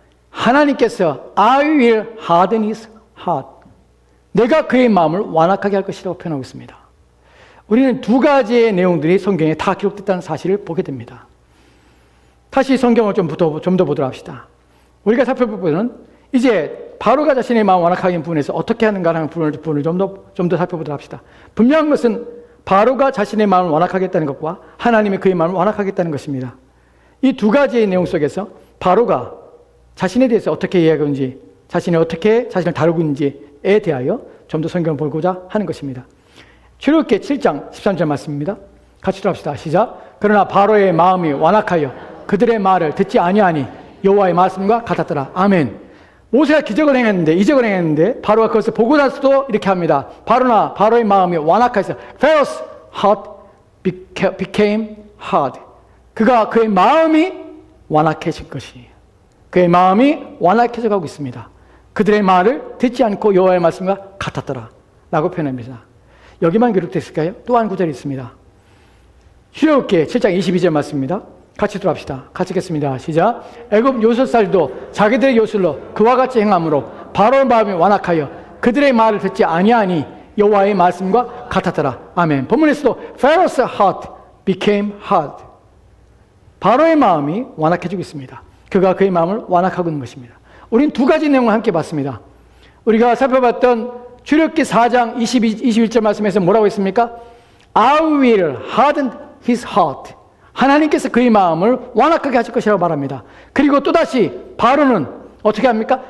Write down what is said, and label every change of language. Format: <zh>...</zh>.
<ko>하나님께서</ko> <en>I will harden his heart.</en> <ko>내가 그의 마음을 완악하게 할 것이라고 표현하고 있습니다. 우리는 두 가지의 내용들이 성경에 다 기록됐다는 사실을 보게 됩니다. 다시 성경을 좀 더 보도록 합시다. 우리가 살펴볼 부분은 이제 바로가 자신의 마음 완악하게 하는 부분에서 어떻게 하는가라는 부분을 좀 더 살펴보도록 합시다. 분명한 것은 바로가 자신의 마음을 완악하게 했다는 것과 하나님이 그의 마음을 완악하게 했다는 것입니다. 이 두 가지의 내용 속에서 바로가 자신에 대해서 어떻게 이야기하는지, 자신을 다루고 있는지에 대하여 좀 더 성경을 보고자 하는 것입니다. 출애굽기 7장 13절 말씀입니다. 같이 들어봅시다. 시작. 그러나 바로의 마음이 완악하여 그들의 말을 듣지 아니하니 여호와의 말씀과 같았더라. 아멘. 모세가 이적을 행했는데 바로가 그것을 보고 나서도 이렇게 합니다. 바로의 마음이 완악해서</ko> <en>Pharaoh's heart became hard.</en> <ko>그의 마음이 완악해진 것이에요. 그의 마음이 완악해져 가고 있습니다. 그들의 말을 듣지 않고 여호와의 말씀과 같았더라 라고 표현합니다. 여기만 기록되어 있을까요? 또 한 구절이 있습니다. 출애굽기 7장 22절 말씀입니다. 같이 들어갑시다. 같이 읽겠습니다. 시작. 애굽 요술살도 자기들의 요술로 그와 같이 행함으로 바로의 마음이 완악하여 그들의 말을 듣지 아니하니 여호와의 말씀과 같았더라. 아멘. 본문에서도</ko> <en>Pharaoh's heart became hard.</en> <ko>바로의 마음이 완악해지고 있습니다. 그가 그의 마음을 완악하고 있는 것입니다. 우리는 두 가지 내용을 함께 봤습니다. 우리가 살펴봤던 출애굽기 4장 21절 말씀에서 뭐라고 했습니까?</ko> <en>I will harden his heart.</en> <ko>하나님께서 그의 마음을 완악하게 하실 것이라고 말합니다. 그리고 또다시 바로는 어떻게 합니까?</ko>